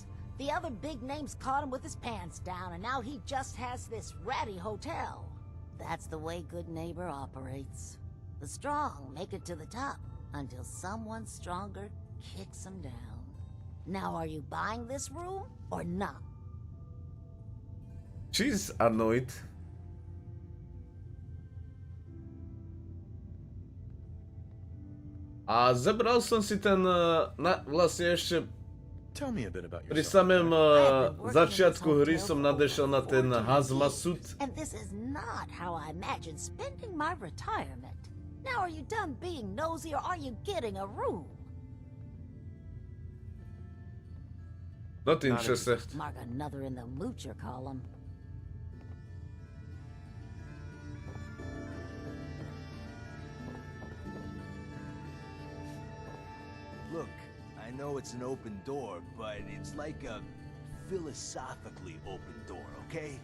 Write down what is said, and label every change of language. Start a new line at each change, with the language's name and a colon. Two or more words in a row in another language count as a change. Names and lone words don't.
English: The other big names caught him with his pants down, and now he just has this ratty hotel. That's the way Good Neighbor operates. The strong make it to the top, until someone stronger kicks them down. Now, are you buying this room, or not? She's annoyed.
Slovak: A zebral som si ten, vlastne ešte
English: Tell me a bit about
Slovak: pri
English: yourself.
Slovak: samém začiatku hry som nadešiel na ten hazmasut.
English: And this is not how I imagined spending my retirement. Now, are you done being nosy, or are you getting a room? Not interested. Mark another in the moocher column. Look, I know it's an open door, but it's like a philosophically open door, okay?